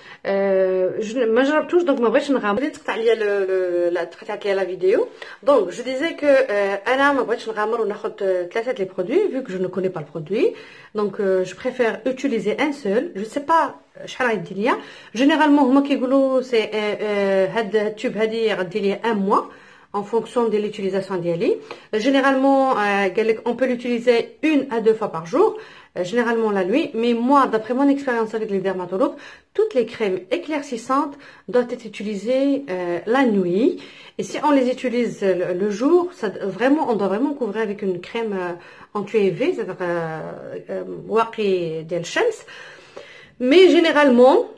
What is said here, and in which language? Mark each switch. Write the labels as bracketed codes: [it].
[ar] ما جربتوش دونك ما بغيتش نغامر. تقطع ليا تقطعت ليا لا فيديو. دونك [fr] je disais que [ar] انا ما بغيتش نغامر وناخذ ثلاثه لي برودوي [fr] vu que je ne connais pas le produit. Donc je préfère utiliser un seul. Je sais pas [ar] شحال غيدي ليا. [fr] Généralement [ar] هما كيقولوا سي هاد التوب هادي غدي ليا [fr] 1 mois en fonction de l'utilisation d'Yali. Généralement, on peut l'utiliser 1 à 2 fois par jour, généralement la nuit. Mais moi, d'après mon expérience avec les dermatologues, toutes les crèmes éclaircissantes doivent être utilisées la nuit. Et si on les utilise le jour, on doit vraiment couvrir avec une crème anti-UV, c'est-à-dire [ar] waqi del shams. [fr] Mais généralement,